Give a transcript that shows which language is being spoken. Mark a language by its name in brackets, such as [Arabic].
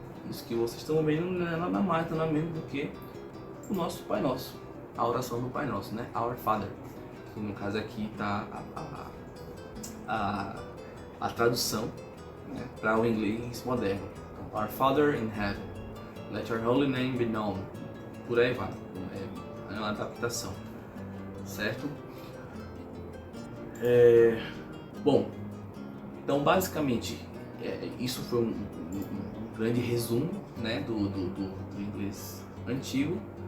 [Portuguese] Isso que vocês estão vendo não é nada mais, nada menos do que o nosso Pai Nosso, a oração do Pai Nosso, né? Our Father. Que no caso aqui está a tradução, né, para o inglês moderno. [English] Então, Our Father in Heaven, let your holy name be known. [Portuguese] Por aí vai, é uma adaptação, certo? Bom, então basicamente isso foi um grande resumo, né, do inglês antigo.